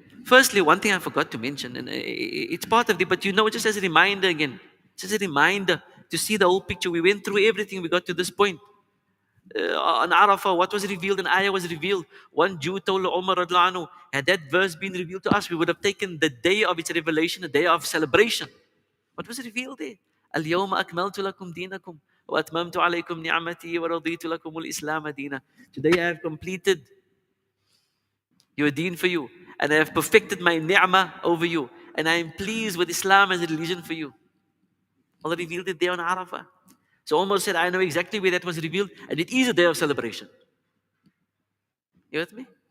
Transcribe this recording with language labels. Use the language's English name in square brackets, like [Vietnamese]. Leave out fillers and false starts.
[English] Firstly, one thing I forgot to mention, and it's part of the, but just as a reminder again, just a reminder to see the whole picture. We went through everything, we got to this point. On Arafah, what was revealed, an ayah was revealed. One Jew told Umar radiallahu anhu, had that verse been revealed to us, we would have taken the day of its revelation, a day of celebration. What was revealed there? [Arabic] اليوم أكملت لكم دينكم وأتممت عليكم نعمتي ورضيت لكم الإسلام دينا. [English] Today I have completed your deen for you, and I have perfected my ni'mah over you, and I am pleased with Islam as a religion for you. Allah revealed it there on Arafah. So Umar said, I know exactly where that was revealed, and it is a day of celebration. You with me?